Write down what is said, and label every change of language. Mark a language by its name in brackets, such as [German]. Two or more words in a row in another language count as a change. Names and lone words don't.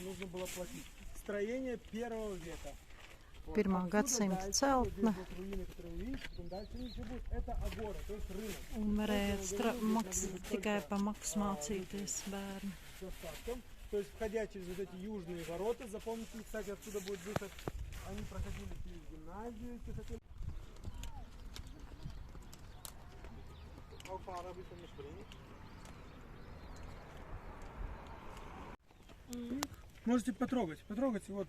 [Latvian] 1. gadsimta celtne. Un varēja tikai pa maksu mācīties bērni. [Russian] То есть, входя через вот эти южные ворота, запомните, кстати, отсюда будет выход, они проходили через гимназию, если хотели. Можете потрогать, вот.